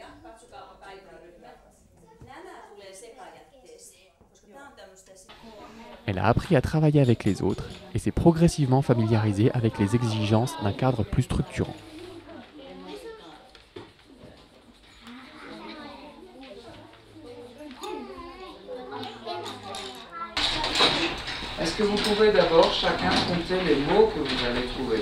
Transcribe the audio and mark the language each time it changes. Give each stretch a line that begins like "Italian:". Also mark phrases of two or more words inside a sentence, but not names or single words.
Finnish: Katsokaapa päiväryhmä. Nämä tulee sekajätteeseen, koska tää on tämmöistä...
French: Elle a appris à travailler avec les autres et s'est progressivement familiarisée avec les exigences d'un cadre plus structurant. Est-ce que vous pouvez d'abord chacun compter les mots que vous avez trouvés?